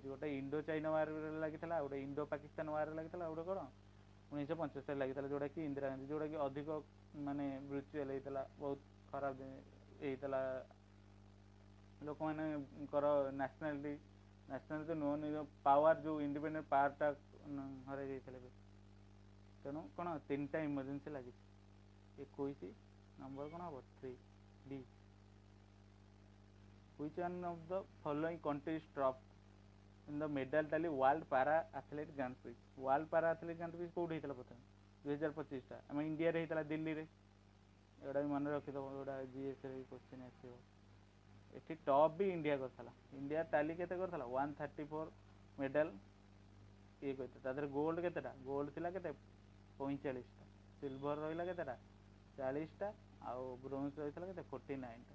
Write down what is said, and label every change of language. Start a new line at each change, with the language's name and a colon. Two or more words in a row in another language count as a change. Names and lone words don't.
Odia: ଗୋଟେ ଇଣ୍ଡୋ ଚାଇନା ୱାର୍ରେ ଲାଗିଥିଲା, ଆଉ ଗୋଟେ ଇଣ୍ଡୋ ପାକିସ୍ତାନ ୱାର୍ରେ ଲାଗିଥିଲା, ଆଉ ଗୋଟେ କ'ଣ 1975 ଲାଗିଥିଲା, ଯେଉଁଟାକି ଇନ୍ଦିରା ଗାନ୍ଧୀ, ଯେଉଁଟାକି ଅଧିକ ମାନେ ବ୍ରୁଚୁଆଲ୍ ହେଇଥିଲା, ବହୁତ ଖରାପ ହେଇଥିଲା, ଲୋକମାନଙ୍କର ନ୍ୟାସନାଲିଟି ନୁହଁ, ନିଜ ପାୱାର ଯେଉଁ
English: independent powerଟା
Odia: ହରାଇ ଦେଇଥିଲେ। ତେଣୁ କ'ଣ 3ଟା ଇମର୍ଜେନ୍ସି ଲାଗିଛି। 21 ନମ୍ବର କ'ଣ ହେବ 3 ଡି।
English: Which one of the following countries dropped in the medal tally World Para Athlete Grand Prix?
Odia: World Para Athlete Grand Prix କୋଉଠି ହେଇଥିଲା ପ୍ରଥମେ 2025ଟା ଆମ ଇଣ୍ଡିଆରେ ହେଇଥିଲା, ଦିଲ୍ଲୀରେ। ଏଗୁଡ଼ା ବି ମନେ ରଖିଦେବ, ଏଗୁଡ଼ା ଜିଏସ୍ରେ ବି କ୍ୱେଶ୍ଚିନ୍ ଆସିବ। ଏଠି ଟପ୍ ବି ଇଣ୍ଡିଆ କରିଥିଲା। ଇଣ୍ଡିଆ ଟାଲି କେତେ କରିଥିଲା 134 ମେଡାଲ ଇଏ କରିଥିଲା। ତା ଦେହରେ ଗୋଲ୍ଡ କେତେଟା, ଗୋଲ୍ଡ ଥିଲା କେତେ 45ଟା, ସିଲଭର ରହିଲା କେତେଟା 40ଟା, ଆଉ ବ୍ରୋଞ୍ଜ ରହିଥିଲା କେତେ 49ଟା।